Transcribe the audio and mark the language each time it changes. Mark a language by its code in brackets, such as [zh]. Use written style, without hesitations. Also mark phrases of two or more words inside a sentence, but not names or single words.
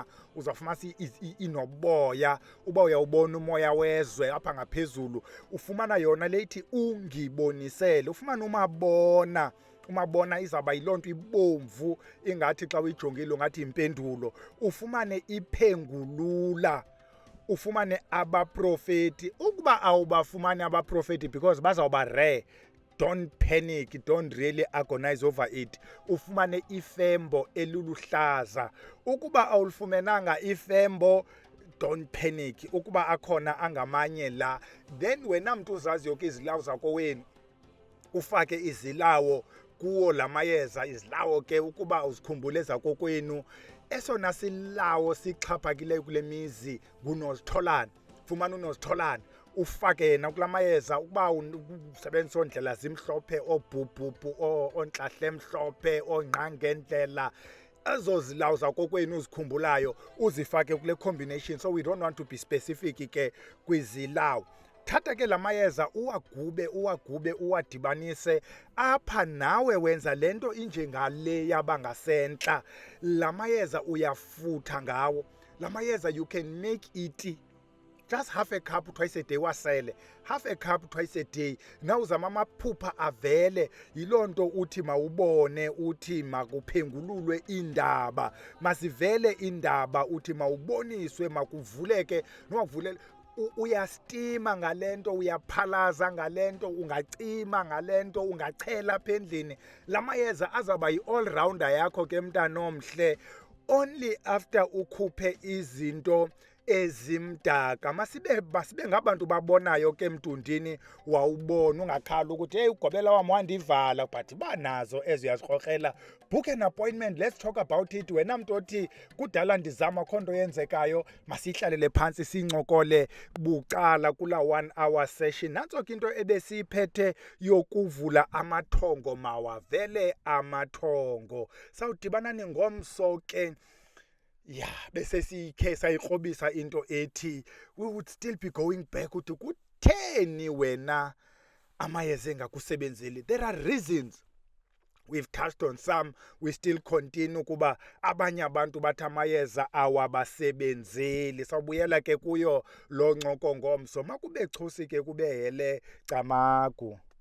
[xh] Uzawufumana inoboya, uba uyawubona umoya wezwe apha ngaphezulu, ufumana yona lethi ungibonisele. Ufumana umabona izawuba yilonto ibomvu ingathi xa uyijongile ngathi impendulo. Ufumane iphengulula, ufumane abaprofeti. Ukuba awubafumani abaprofeti [en] because bazawuba rare, don't panic, don't really agonize over it. [xh] Ufumane ifembo eluluhlaza. Ukuba awulifumenanga ifembo, [en] don't panic. [xh] Ukuba akhona angamanye la, then wena mntu uzaziyo ke izilawo zakho wenu, ufake izilawo kuwo lamayeza. Izilawo ke ukuba uzikhumbule zakokwenu, esona silawo sixhaphakileyo kule mizi ngunozitholana. Fumana unozitholana ufake yena kulamayeza. Ukuba usebenzisa ondlela zimhlophe, obhubhubhu, onhlahle emhlophe, ongqangendlela, ezo zilawo zakokwenu uzikhumbulayo uzifake kule combination. [en] So we don't want to be specific [xh] ke kwizilawo. Thatha ke lamayeza uwagube uwadibanise apha, nawe wenza lento injengale yabangasentla. Lamayeza uyafutha ngawo. [en] Lamayeza you can make it just half a cup twice a day, wasele half a cup twice a day. [xh] Now uzama amaphupha avele, yilonto uthi mawubone, uthi makuphengululwe indaba, masivele indaba, uthi mawuboniswe, makuvuleke. Nowavulele uyastima ngalento, uyaphalaza ngalento, ungacima ngalento, ungachela apha endlini. Lamayeza azaba yi- [en] all rounder [xh] yakho ke mntana omhle. [en] Only after [xh] ukhuphe izinto ezimdaka. Masibe ngabantu babonayo ke Mtundini, wawubona ungakhala ukuthi hey ugobela wami wandivala, but banazo ezo yazikrokrela. [en] Book an appointment, let's talk about it. [xh] Wena mntu othi kudala ndizama khonto yenzekayo, masihlalele phansi sincokole bucala kula 1 [en] hour session. [xh] Nantso ke into ebesiyiphethe yokuvula amathongo, mawavele amathongo. Sawudibana ningomso ke bese sikhe sayikrobisa into ethi [en] we would still be going back [xh] uthi kutheni wena amayeza engakusebenzeli. [en] There are reasons. We've touched on some, we still continue [xh] kuba abanye abantu bathi amayeza awabasebenzeli. Sawubuyela ke kuyo lo ncoko ngomso. Makube chusi ke kube hele camagu.